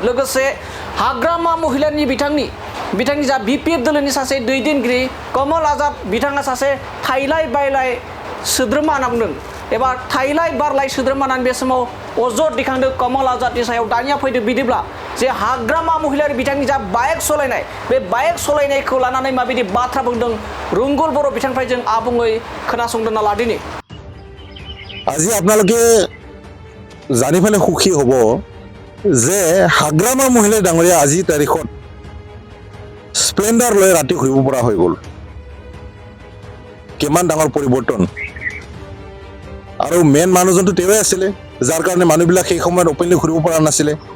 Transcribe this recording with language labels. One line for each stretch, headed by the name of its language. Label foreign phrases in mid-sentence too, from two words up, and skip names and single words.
Bodo: लोगोसे हाग्रामा महिलारिनि बिथांनि जा बिपिएफ दोलोनि सासे दैदेनगिरि कामाल आजाद बिथाङा सासे थाइलाय बायलाय सोद्रोमा होनना बुंदों एबा थाइलाय बारलाय सोद्रोमा होननानै बे समाव अजद दिखांदों कामाल आजादनि सायाव। दानिया फैदो बिदिब्ला जे हाग्रामा महिलारि बिथांनि जा बाइक सालायनाय, बे बाइक सालायनायखौ लानानै माबायदि बाथ्रा बुंदों रुंगुल बर' बिथांनिफ्राय जों आबुङै खोनासंदोंना लादिनि।
Assamese: আজি আপোনালোকে জানি পেলাই সুখী হ'ব যে হাগ্ৰামা মহিলা ডাঙৰীয়া আজিৰ তাৰিখত স্প্লেণ্ডাৰ লৈ ৰাতি ঘূৰিব পৰা হৈ গ'ল। কিমান ডাঙৰ পৰিৱৰ্তন। আৰু মেইন মানুহজনটো তেওঁৱে আছিলে, যাৰ কাৰণে মানুহবিলাক সেই সময়ত অপেনলি ঘূৰিব পৰা নাছিলে।